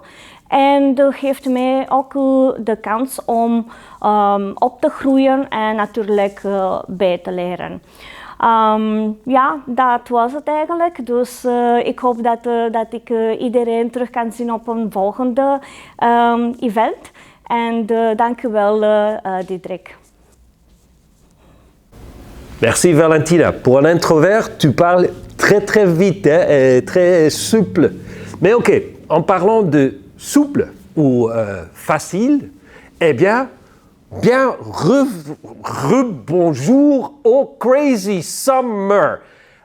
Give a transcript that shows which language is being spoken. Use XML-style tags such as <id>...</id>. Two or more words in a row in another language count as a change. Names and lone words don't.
<nl>En dat geeft mij ook de kans om op te groeien en natuurlijk bij te leren. Dat was het eigenlijk. Dus ik hoop dat ik iedereen terug kan zien op een volgende event. En dank u wel, Diederik.</nl> <fr>Merci Valentina. Pour un introvert, tu parles très très vite et très souple. Mais ok, en parlant de souple ou facile, eh bien, rebonjour au Crazy Summer.</fr>